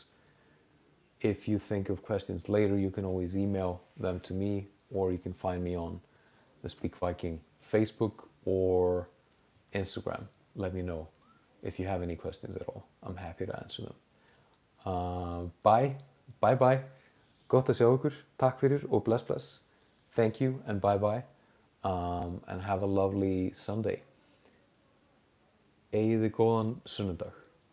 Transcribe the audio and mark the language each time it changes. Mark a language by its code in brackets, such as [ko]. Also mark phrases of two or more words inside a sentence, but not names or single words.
[en] If you think of questions later, you can always email them to me, or you can find me on the Speak Viking Facebook or Instagram. Let me know if you have any questions at all. I'm happy to answer them. Bye, bye bye. [is] Gott að sjá ykkur. Takk fyrir og bless bless. [en] Thank you and bye bye. And have a lovely Sunday. [is] Eigið þið góðan sunnudag.